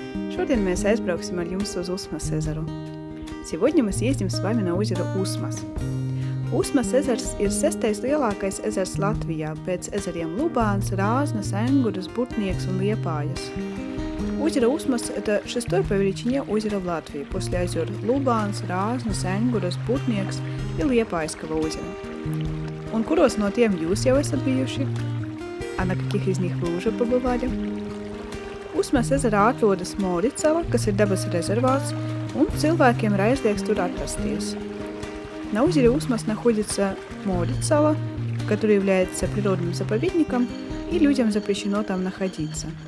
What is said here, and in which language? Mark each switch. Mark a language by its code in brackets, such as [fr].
[lv] Šodien mēs aizbrauksim ar jums uz Usmas ezeru. [ru] Сегодня мы съездим с вами на озеро Usmas. [lv] Usmas ezers ir 6. lielākais ezers Latvijā pēc ezeriem Lubāns, Rāznas, Enguras, Burtnieks un Liepājas. [ru] Озеро Usmas – это 6-е по величине озеро в Латвии, после озер Lubāns, Rāznas, Enguras, Burtnieks и Liepājskого озера. [lv] Un kuros no tiem jūs jau esat bijuši? [ru] А на каких из них вы уже побывали? [lv] Usmas ezerā atrodas Moricala, kas ir dabas резервāts, un cilvēkiem ir aizliegts tur atrasties. [ru] На озере Usmas находится Moricala, который является природным заповедником, и людям запрещено там находиться.